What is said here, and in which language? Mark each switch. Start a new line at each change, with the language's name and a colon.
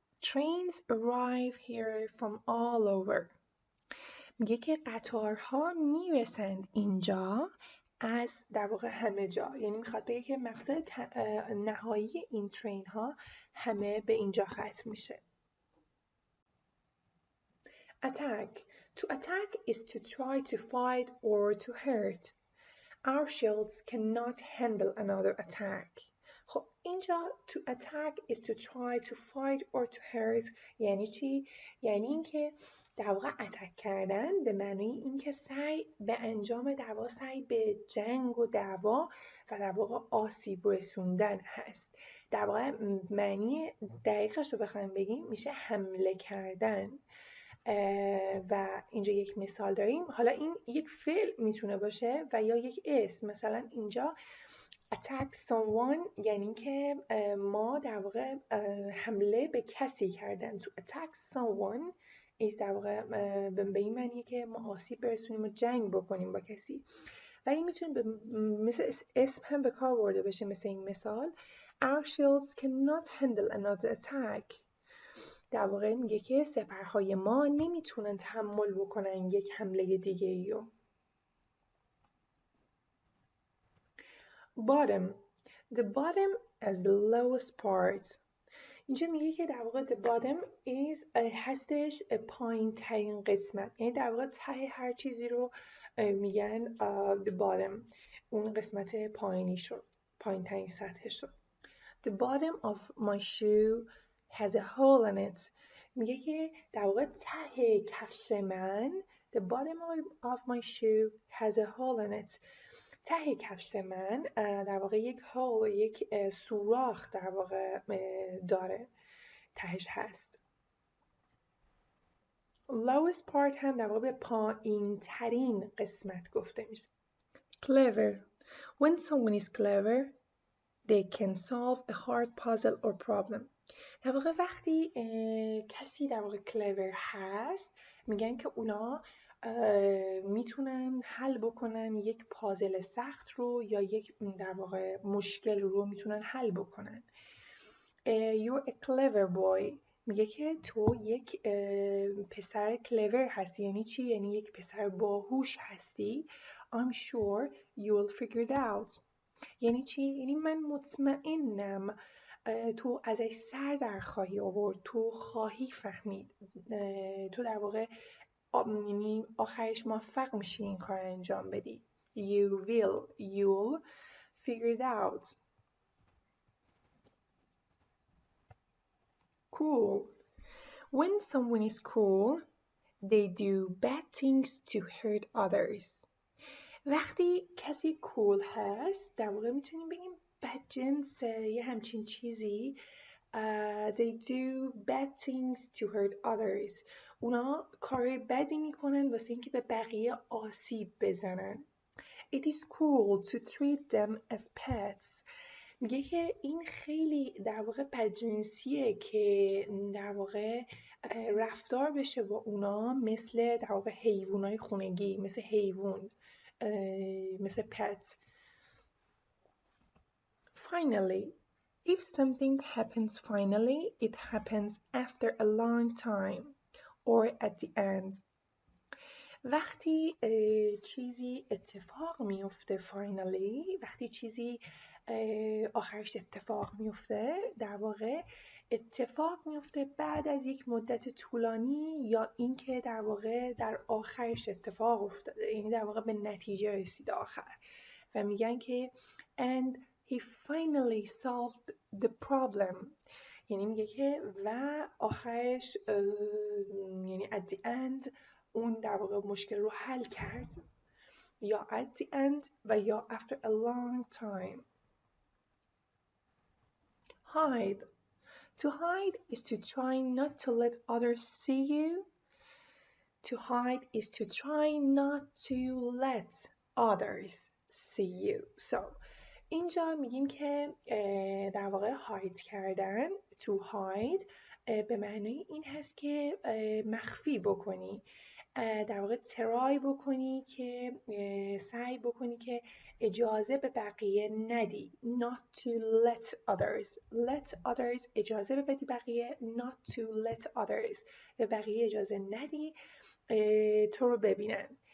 English: Trains arrive here from all over.
Persian: میگه که قطارها میرسند اینجا از در واقع همه جا، یعنی میخواد بگه که مقصد نهایی این ترین ها همه به اینجا ختم میشه.
English: Attack. To attack is to try to fight or to hurt. Our shields cannot handle another attack.
Persian: خب اینجا
English: to attack is to try to fight or to hurt.
Persian: یعنی چی؟ یعنی اینکه در واقع اتک کردن به معنی اینکه سعی به انجام در واقع سعی به جنگ و دعوا و در واقع آسیب رسوندن هست. در واقع معنی دقیقش رو بخوایم بگیم میشه حمله کردن. و اینجا یک مثال داریم. حالا این یک فعل میتونه باشه و یا یک اسم. مثلا اینجا
English: attack someone
Persian: یعنی که ما در واقع حمله به کسی کردن.
English: to attack someone is
Persian: در واقع به این معنیه که ما آسیب برسونیم و جنگ بکنیم با کسی. ولی میتونه مثل اسم هم به کار برده بشه، مثل این مثال
English: Our shields cannot handle another attack.
Persian: در واقع میگه که سپرهای ما نمیتونن تحمل بکنن یک حمله دیگه ایو.
English: Bottom. The bottom as the lowest part.
Persian: اینجا میگه که در واقع
English: the bottom is
Persian: هستش پایین ترین قسمت. یعنی در واقع ته هر چیزی رو میگن the bottom. اون قسمت پایینی شد. پایین ترین سطحش شد.
English: The bottom of my shoe has a hole in it.
Persian: میگه که در واقع ته کفش من
English: the bottom of my shoe has a hole in it.
Persian: ته کفش من در واقع یک hole، یک سوراخ در واقع داره، تهش هست.
English: lowest part
Persian: هم در واقع به پایین ترین قسمت گفته میشه.
English: clever. When someone is clever they can solve a hard puzzle or problem.
Persian: در واقع وقتی کسی در واقع clever هست میگن که اونا میتونن حل بکنن یک پازل سخت رو یا یک در واقع مشکل رو میتونن حل بکنن.
English: You're a clever boy.
Persian: میگه که تو یک پسر clever هستی. یعنی چی؟ یعنی یک پسر باهوش هستی.
English: I'm sure you'll figure it out.
Persian: یعنی چی؟ یعنی من مطمئنم تو ازش سر در خواهی آورد، تو خواهی فهمید، تو در واقع یعنی آخرش موفق میشی این کار انجام بدی.
English: You'll figure it out. Cool. When someone is cool, they do bad things to hurt others.
Persian: وقتی کسی cool هست در واقع میتونیم بگیم بدجنس یه همچین چیزی.
English: They do bad things to hurt others.
Persian: اونا کار بدی میکنن واسه اینکه به بقیه آسیب بزنن.
English: It is cool to treat them as pets.
Persian: میگه که این خیلی در واقع بدجنسیه که در واقع رفتار بشه با اونا مثل در واقع حیوانای خونگی، مثل حیوان، مثل pet.
English: Finally. If something happens finally, it happens after a long time or at the end.
Persian: وقتی چیزی اتفاق میفته finally، وقتی چیزی آخرش اتفاق میفته، در واقع اتفاق میفته بعد از یک مدت طولانی یا اینکه در واقع در آخرش اتفاق افتاده، یعنی در واقع به نتیجه رسیده آخر. و میگن که
English: and he finally solved the problem.
Persian: یعنی میگه که و آخرش یعنی
English: at the end
Persian: اون در واقع مشکل رو حل کرد.
English: یا at the end
Persian: و یا
English: after a long time. Hide. To hide is to try not to let others see you. To hide is to try not to let others see you.
Persian: So اینجا میگیم که در واقع hide کردن
English: to hide
Persian: به معنی این هست که مخفی بکنی، در واقع ترای بکنی که سعی بکنی که اجازه به بقیه ندی.
English: not to let others
Persian: اجازه بدی بقیه.
English: not to let others
Persian: به بقیه اجازه ندی تو رو ببینن.